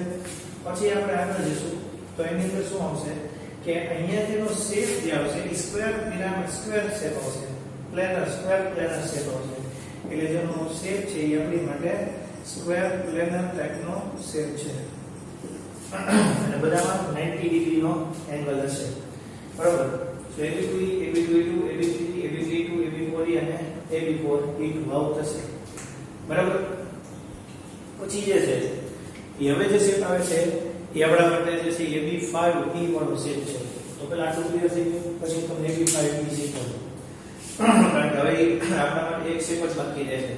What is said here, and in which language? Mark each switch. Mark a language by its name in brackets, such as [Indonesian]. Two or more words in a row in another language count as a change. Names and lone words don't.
[Gujarati] પછી આપણે આગળ જઈશું તો એની અંદર શું આવશે કે અહીંયા તેનો શેપ જે આવશે એ [English] square pyramid square shape [Gujarati] આવશે, [English] square planar shape [Gujarati] આવશે. એટલે જેનો શેપ છે એ આપણી માટે [English] square planar [Gujarati] ટાઈપનો શેપ છે અને બધામાં 90 ડિગ્રીનો એંગલ હશે. બરાબર. સો AB2E, AB2E2, AB3E, AB3E2, AB4E અને AB4E2 આવું થશે. બરાબર. પછી જે છે એ હવે જે શેપ આવે છે એ આપણા માટે જે છે AB5E વાળો શેપ છે. તો પહેલા આટલું ક્લિયર થઈ ગયું, પછી તમને AB5E શીખવું. કારણ કે હવે આપણા માટે એક શેપ જ બાકી રહે છે.